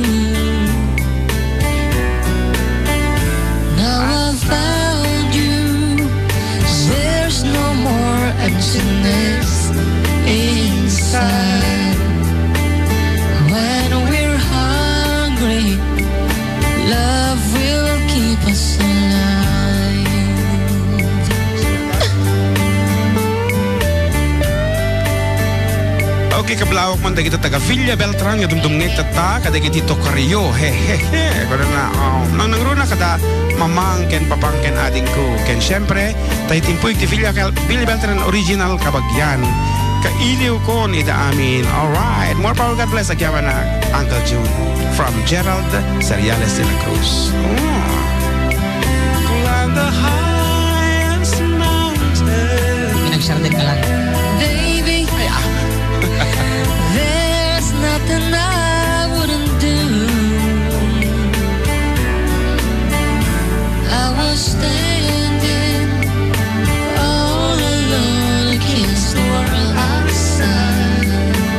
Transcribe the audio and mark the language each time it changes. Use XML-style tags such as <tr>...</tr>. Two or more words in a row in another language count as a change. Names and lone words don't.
<en>Now I've found you, there's no more emptiness inside. When we're hungry, love will keep us alive.</en> <ilo>Okay, kablawak man dagiti taga Villa Beltran nga dumdumngit tata kada Tito Carrillo. Hehehe. Kada na nang nangruna kada mamang ken papang ken ading ko. Ken syempre tay timpuy ti Villa Beltran original kabagyan. Kailiw ko ni da amin.</ilo> <en>Alright. More power, God bless.</en> <ilo>Agyaman na Uncle June from Gerald Seriales de la Cruz.</ilo> <en>Climb the highest mountain.</en> <tl>Pinag-shardin ka lang.</tl> <en>Baby, there's nothing I wouldn't do. I was standing all alone against the world outside.</en>